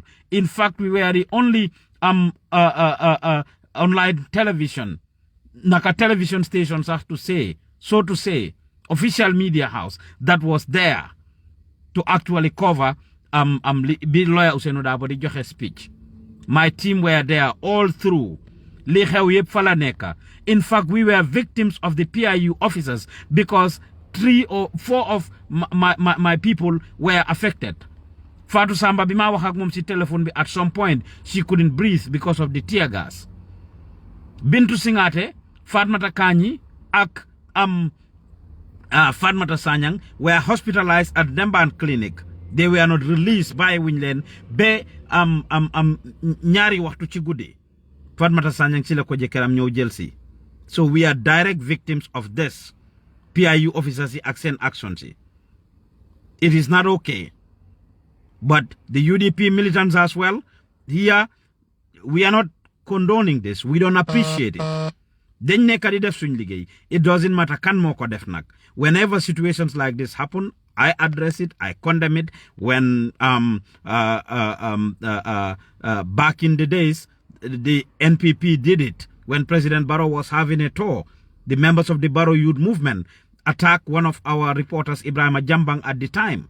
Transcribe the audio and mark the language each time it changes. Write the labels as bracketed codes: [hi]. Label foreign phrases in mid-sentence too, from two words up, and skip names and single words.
[en] In fact, we were the only online television, Naka television stations have to say, so to say, official media house that was there to actually cover be lawyer Ousman Dabo [wo] di joxe [en] speech. My team were there all through. [wo] Li xew yep fa la nekk. [en] In fact, we were victims of the PIU officers because 3 or 4 of my people were affected. [wo] Fatou Samba bi ma wax ak mom ci telephone bi, [en] at some point she couldn't breathe because of the tear gas. Bintu Singate, Fatmata Kanyi ak Fatmata Sanyang were hospitalized at Demban Clinic. They were not released by Winlen [wo] be ñaari waxtu ci guddi. Fatmata Sanyang ci la ko jëkkëram ñëw jël si. [en] So we are direct victims of this. [wo] PIU officers yi ak seen actions yi. [en] It is not okay. But the UDP militants as well, here, we are not condoning this. We don't appreciate it. [wo] Dañ nekk di def suñ liggéey. [en] It doesn't matter [wo] kan moo ko def nag. [en] Whenever situations like this happen, I address it, I condemn it. When back in the days, the NPP did it. When President Barrow was having a tour, the members of the Barrow Youth Movement attacked one of our reporters, Ibrahim Jambang, at the time.